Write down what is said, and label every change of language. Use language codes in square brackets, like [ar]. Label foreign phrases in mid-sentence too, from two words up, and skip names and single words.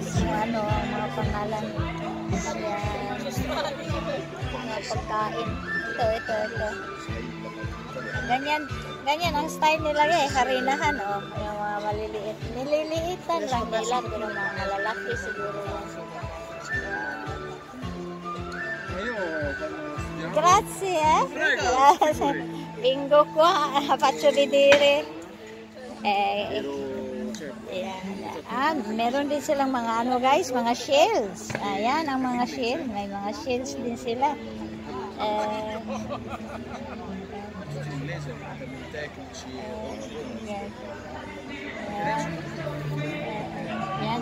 [tl] Ang mga pangalan. Ayan. Mga pagkain. Ito. Ganyan ang style nila harinahan, oh. Yung mga maliliit. Nililiitan lang nila, pero mga malalaki siguro yan. [it] Grazie, Bingo ko, faccio vedere. [tl] Meron din silang mga guys, mga shells. Ayan ang mga shells. May mga shells din sila. Yan.